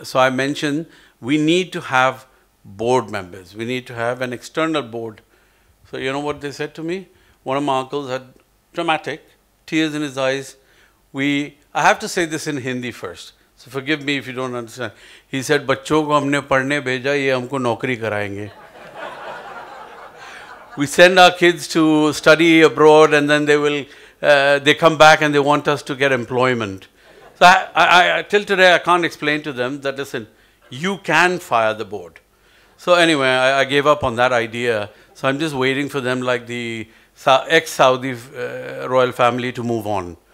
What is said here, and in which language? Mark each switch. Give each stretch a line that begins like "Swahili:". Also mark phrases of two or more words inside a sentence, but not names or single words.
English: So I mentioned we need to have board members. We need to have an external board. So you know what they said to me? One of my uncles had dramatic, tears in his eyes. I have to say this in Hindi first. So forgive me if you don't understand. He said,
Hindi: "बच्चों को हमने पढ़ने भेजा, ये हमको नौकरी करायेंगे."
English: We send our kids to study abroad, and then they come back and they want us to get employment. So till today, I can't explain to them that, listen, you can fire the board. So anyway, I gave up on that idea. So I'm just waiting for them, like the ex-Saudi royal family, to move on.